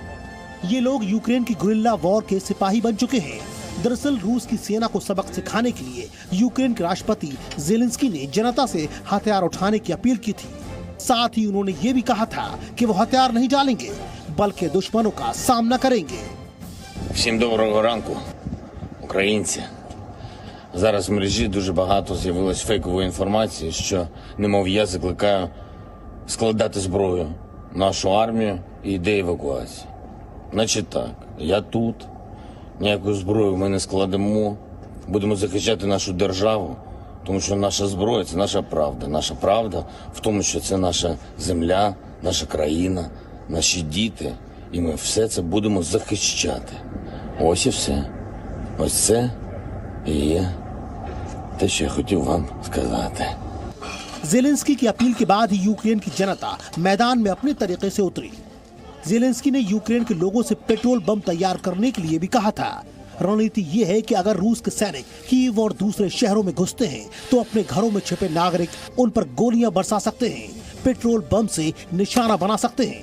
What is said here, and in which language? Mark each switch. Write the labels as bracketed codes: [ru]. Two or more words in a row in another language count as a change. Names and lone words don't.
[hi] ये लोग यूक्रेन की [en] guerrilla war [hi] के सिपाही बन चुके हैं। दरअसल रूस की सेना को सबक सिखाने के लिए यूक्रेन के राष्ट्रपति जेलेंस्की ने जनता से हथियार उठाने की अपील की थी। साथ ही उन्होंने ये भी कहा था कि वो हथियार नहीं डालेंगे बल्कि दुश्मनों का सामना करेंगे। [uk] Всім доброго ранку, українці. Зараз в мережі дуже багато з'явилось фейкової інформації, що немов я закликаю складати зброю, нашу армію і йде евакуація. Значить так, я тут, ніяку зброю ми не складемо, будемо захищати нашу державу, тому що наша зброя – це наша правда. Наша правда в тому, що це наша земля, наша країна, наші діти, і ми все це будемо захищати. Ось і все. Ось це і є те, що я хотів вам сказати. [hi] जेलेंस्की की अपील के बाद ही यूक्रेन की जनता मैदान में अपने तरीके से उतरी। जेलेंस्की ने यूक्रेन के लोगों से [en] petrol bomb [hi] तैयार करने के लिए भी कहा था। रणनीति ये है कि अगर रूस के सैनिक कीव और दूसरे शहरों में घुसते हैं तो अपने घरों में छिपे नागरिक उन पर गोलियां बरसा सकते हैं, [en] petrol bomb [hi] से निशाना बना सकते हैं।